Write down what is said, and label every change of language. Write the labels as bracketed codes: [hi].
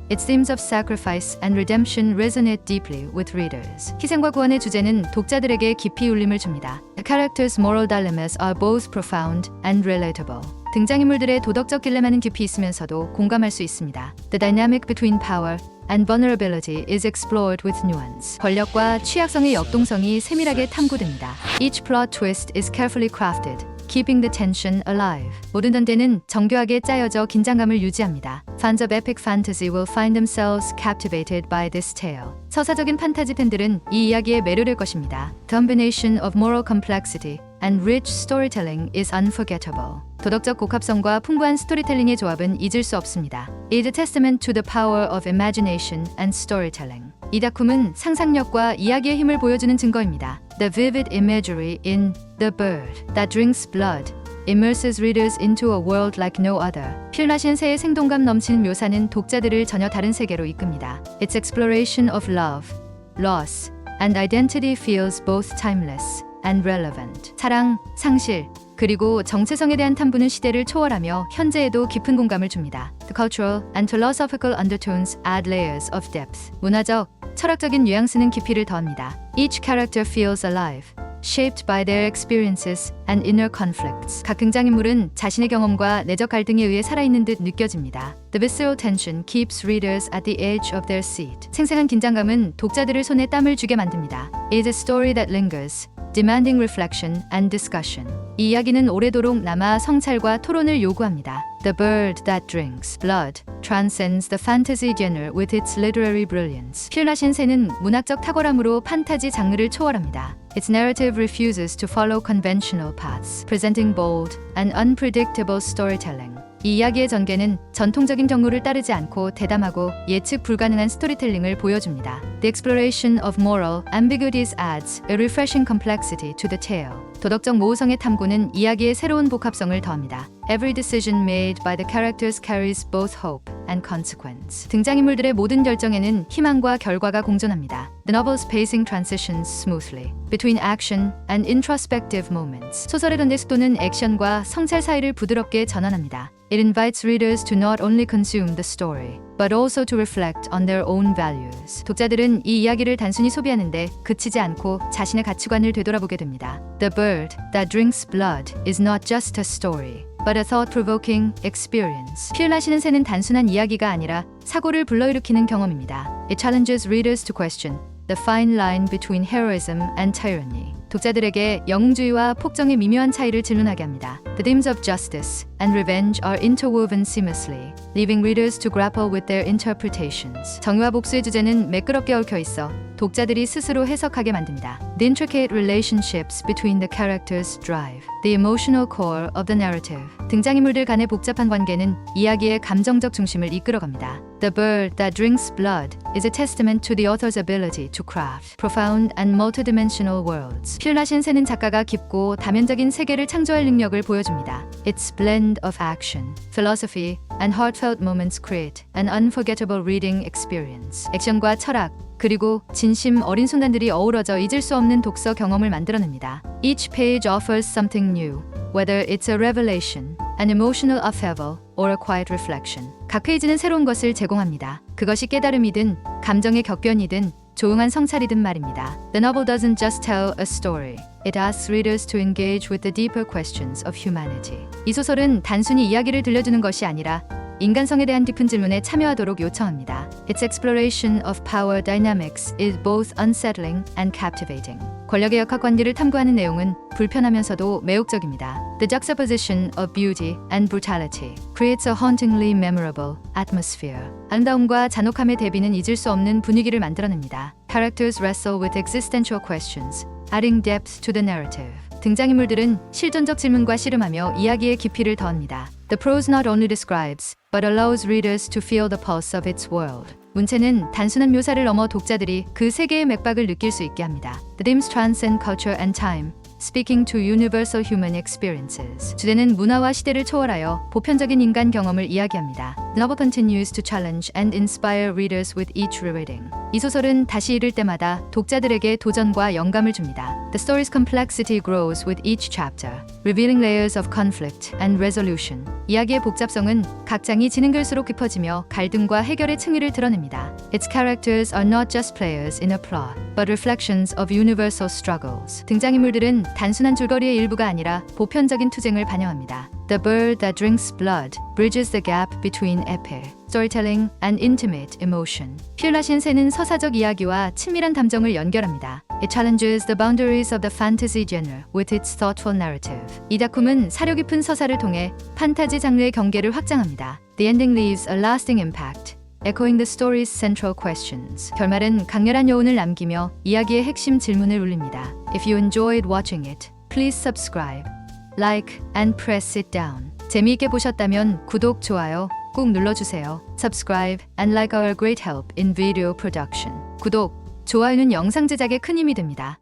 [en] Its themes of sacrifice and redemption resonate deeply with readers. [ko] 희생과 구원의 주제는 독자들에게 깊이 울림을 줍니다. [en] The characters' moral dilemmas are both profound and relatable. [ko] 등장인물들의 도덕적 딜레마는 깊이 있으면서도 공감할 수 있습니다. [en] The dynamic between power and vulnerability is explored with nuance. [ko] 권력과 취약성의 역동성이 세밀하게 탐구됩니다. [en] Each plot twist is carefully crafted, keeping the tension alive. [ko] 모든 전개는 정교하게 짜여져 긴장감을 유지합니다. [en] Fans of epic fantasy will find themselves captivated by this tale. [ko] 서사적인 판타지 팬들은 이 이야기에 매료될 것입니다. [en] The combination of moral complexity and rich storytelling is unforgettable. [ko] 도덕적 복합성과 풍부한 스토리텔링의 조합은 잊을 수 없습니다. [en] It is a testament to the power of imagination and storytelling. [ko] 이 작품은 상상력과 이야기의 힘을 보여주는 증거입니다. [en] The vivid imagery in The Bird That Drinks Blood immerses readers into a world like no other. [ko] 피를 마신 새의 생동감 넘치는 묘사는 독자들을 전혀 다른 세계로 이끕니다. [en] Its exploration of love, loss, and identity feels both timeless and relevant. [ko] 사랑, 상실, 그리고 정체성에 대한 탐구는 시대를 초월하며 현재에도 깊은 공감을 줍니다. [en] The cultural and philosophical undertones add layers of depth. [ko] 문화적, 철학적인 뉘앙스는 깊이를 더합니다. [en] Each character feels alive, shaped by their experiences and inner conflicts. [ko] 각 등장인물은 자신의 경험과 내적 갈등에 의해 살아있는 듯 느껴집니다. [en] The visceral tension keeps readers at the edge of their seat. [ko] 생생한 긴장감은 독자들을 손에 땀을 쥐게 만듭니다. [en] It is a story that lingers, demanding reflection and discussion. [ko] 이 이야기는 오래도록 남아 성찰과 토론을 요구합니다. [en] The bird that drinks blood transcends the fantasy genre with its literary brilliance. [ko] 필라신 새는 문학적 탁월함으로 판타지 장르를 초월합니다. [en] Its narrative refuses to follow conventional paths, presenting bold and unpredictable storytelling. [ko] 이 이야기의 전개는 전통적인 경로를 따르지 않고 대담하고 예측 불가능한 스토리텔링을 보여줍니다. [en] The exploration of moral ambiguities adds a refreshing complexity to the tale. [ko] 도덕적 모호성의 탐구는 이야기의 새로운 복합성을 더합니다. [en] Every decision made by the characters carries both hope and consequence. [ko] 등장인물들의 모든 결정에는 희망과 결과가 공존합니다. [en] The novel's pacing transitions smoothly between action and introspective moments. [ko] 소설의 전개 속도는 액션과 성찰 사이를 부드럽게 전환합니다. [en] It invites readers to not only consume the story, but also to reflect on their own values. [ko] 독자들은 이 이야기를 단순히 소비하는데 그치지 않고 자신의 가치관을 되돌아보게 됩니다. [en] The bird that drinks blood is not just a story, but a thought-provoking experience. [ko] 피을라시는 새는 단순한 이야기가 아니라 사고를 불러일으키는 경험입니다. [en] It challenges readers to question the fine line between heroism and tyranny. [ko] 독자들에게 영웅주의와 폭정의 미묘한 차이를 질문하게 합니다. [en] The themes of justice and revenge are interwoven seamlessly, leaving readers to grapple with their interpretations. [ko] 정의와 복수의 주제는 매끄럽게 얽혀 있어 독자들이 스스로 해석하게 만듭니다. [en] The intricate relationships between the characters drive the emotional core of the narrative. [ko] 등장인물들 간의 복잡한 관계는 이야기의 감정적 중심을 이끌어갑니다. [en] The bird that drinks blood is a testament to the author's ability to craft profound and multidimensional worlds. [ko] 필라신 새는 작가가 깊고 다면적인 세계를 창조할 능력을 보여줍니다. [en] Its blend of action, philosophy, and heartfelt moments create an unforgettable reading experience. [ko] 액션과 철학, 그리고 진심 어린 순간들이 어우러져 잊을 수 없는 독서 경험을 만들어냅니다. [en] Each page offers something new, whether it's a revelation, an emotional upheaval, or a quiet reflection. [ko] 각 페이지는 새로운 것을 제공합니다. 그것이 깨달음이든 감정의 격변이든 조용한 성찰이든 말입니다. [en] The novel doesn't just tell a story. It asks readers to engage with the deeper questions of humanity. [ko] 이 소설은 단순히 이야기를 들려주는 것이 아니라 인간성에 대한 깊은 질문에 참여하도록 요청합니다. [en] Its exploration of power dynamics is both unsettling and captivating. [ko] 권력의 역학관계를 탐구하는 내용은 불편하면서도 매혹적입니다. [en] The juxtaposition of beauty and brutality creates a hauntingly memorable atmosphere. [ko] 아름다움과 잔혹함의 대비는 잊을 수 없는 분위기를 만들어냅니다. [en] Characters wrestle with existential questions, adding depth to the narrative. [ko] 등장인물들은 실존적 질문과 씨름하며 이야기의 깊이를 더합니다. [en] The prose not only describes, but allows readers to feel the pulse of its world. [ko] 문체는 단순한 묘사를 넘어 독자들이 그 세계의 맥박을 느낄 수 있게 합니다. [en] The themes transcend culture and time, speaking to universal human experiences. [ko] 주제는 문화와 시대를 초월하여 보편적인 인간 경험을 이야기합니다. [en] The novel continues to challenge and inspire readers with each rereading. [ko] 이 소설은 다시 읽을 때마다 독자들에게 도전과 영감을 줍니다. [en] The story's complexity grows with each chapter, revealing layers of conflict and resolution. [ko] 이야기의 복잡성은 각 장이 지는 글수록 깊어지며 갈등과 해결의 층위를 드러냅니다. [en] Its characters are not just players in a plot, but reflections of universal struggles. [ko] 등장인물들은 단순한 줄거리의 일부가 아니라 보편적인 투쟁을 반영합니다. [en] The bird that drinks blood bridges the gap between epic storytelling and intimate emotion. [ko] 필라신 새는 서사적 이야기와 친밀한 감정을 연결합니다. [en] It challenges the boundaries of the fantasy genre with its thoughtful narrative. [ko] 이 작품은 사려 깊은 서사를 통해 판타지 장르의 경계를 확장합니다. [en] The ending leaves a lasting impact, echoing the story's central questions. [ko] 결말은 강렬한 여운을 남기며 이야기의 핵심 질문을 울립니다. [en] If you enjoyed watching it, please subscribe, like, and press it down. [ko] 재미있게 보셨다면 구독, 좋아요 꼭 눌러주세요. [en] Subscribe and like our great help in video production. [ko] 구독, 좋아요는 영상 제작에 큰 힘이 됩니다.